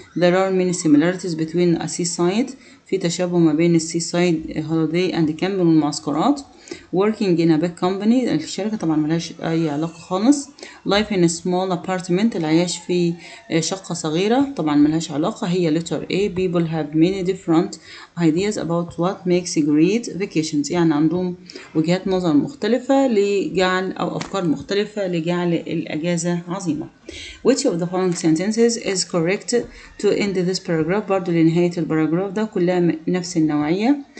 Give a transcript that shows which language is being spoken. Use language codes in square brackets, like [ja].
[en] there are many similarities between a seaside [ar] في تشابه ما بين السيسايد [en] holiday and camp [ar] والمعسكرات. [en] working in a big company [ar] الشركة طبعا ملهاش أي علاقة خالص. [en] life in a small apartment [ar] العيش في شقة صغيرة طبعا ملهاش علاقة. [en] هي letter A people have many different ideas about what makes great vacations [ar] يعني عندهم وجهات نظر مختلفة لجعل أو أفكار مختلفة لجعل الأجازة عظيمة. [en] which of the following sentences is correct to end this paragraph [ar] برضو لنهاية الباراجراف ده كلها نفس النوعية.